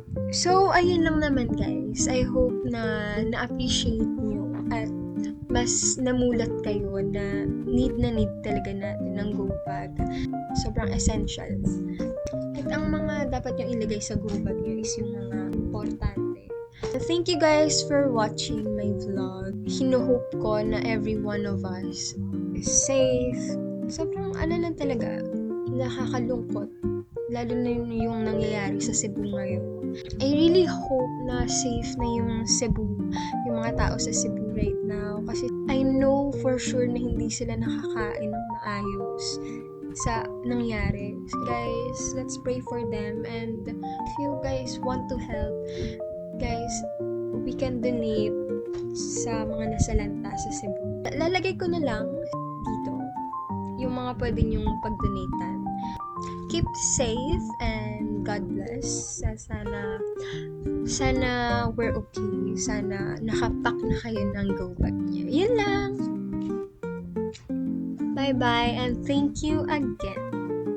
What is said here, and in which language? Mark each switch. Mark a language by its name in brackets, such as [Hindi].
[Filipino] So, ayun lang naman guys. [English] I hope [Filipino] na na-appreciate nyo at mas namulat kayo na need talaga natin ng go bag. Sobrang essential. At ang mga dapat yung ilagay sa go bag nyo is yung mga importante. [English] Thank you guys for watching my vlog. [Filipino] Hinuhope ko na [English] every one of us is safe. [Filipino] Sobrang lang talaga, nakakalungkot. Lalo na yung nangyayari sa Cebu ngayon. [English] I really hope [Filipino] na safe na yung Cebu, yung mga tao sa Cebu [English] right now. [Filipino] Kasi [English] I know for sure [Filipino] na hindi sila nakakain ng maayos sa nangyari. [English] So guys, let's pray for them. And if you guys want to help, guys, we can donate [Filipino] sa mga nasalanta sa Cebu. Lalagay ko na lang dito yung mga pwede nyong pag-donatean. [English] Keep safe and God bless. [Filipino] Sana [English] we're okay. [Filipino] Sana nakapack na kayo ng go bag niyo. Yun lang. [English] Bye-bye and thank you again.